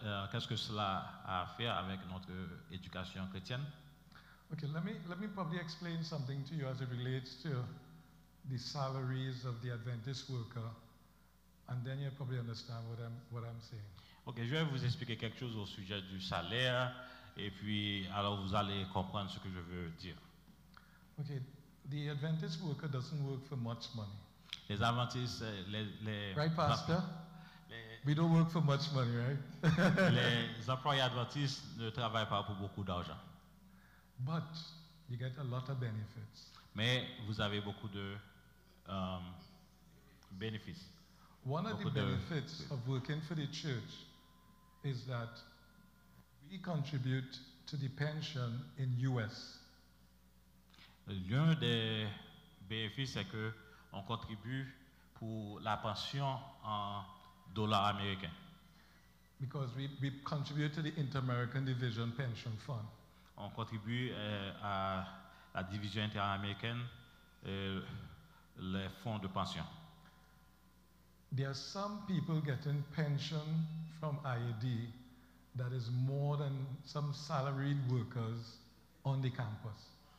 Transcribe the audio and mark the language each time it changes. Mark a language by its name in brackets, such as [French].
[French] Qu'est-ce que cela a à faire avec notre éducation chrétienne? [English] Okay, let me probably explain something to you as it relates to the salaries of the Adventist worker, and then you'll probably understand what I'm saying. [French] Ok, je vais vous expliquer quelque chose au sujet du salaire, et puis alors vous allez comprendre ce que je veux dire. [English] Okay, the Adventist worker doesn't work for much money. [French] Les adventistes, [English] Right, Pastor? We don't work for much money, right? [French] Les employés adventistes ne travaillent pas pour beaucoup d'argent. [English] But you get a lot of benefits. [French] Mais vous avez beaucoup de bénéfices. [English] One of the benefits of working for the church is that we contribute to the pension in US. [French] L'un des bénéfices, c'est que on contribue pour la pension en dollars américains. [English] Because we contribute to the Inter-American Division Pension Fund. [French] On contribue à la division interaméricaine, les fonds de pension. [English] There are some people getting pension from IAD that is more than some salaried workers on the campus.